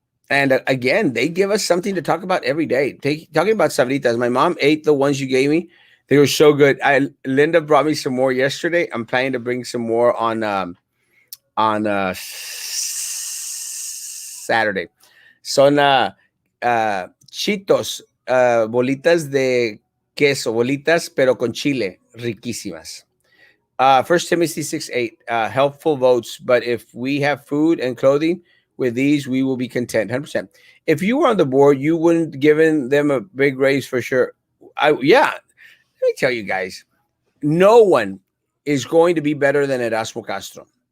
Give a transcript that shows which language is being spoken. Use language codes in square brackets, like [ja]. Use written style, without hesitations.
[en] And again, they give us something to talk about every day. Talking about sabritas, my mom ate the ones you gave me. They were so good. Linda brought me some more yesterday. I'm planning to bring some more on Saturday. [es] Son chitos, bolitas de queso, bolitas pero con chile, riquísimas. [en] First Timothy 6:8, helpful votes, but if we have food and clothing with these, we will be content. 100%. If you were on the board, you wouldn't given them a big raise for sure. Yeah, let me tell you guys, no one is going to be better than Erasmo Castro.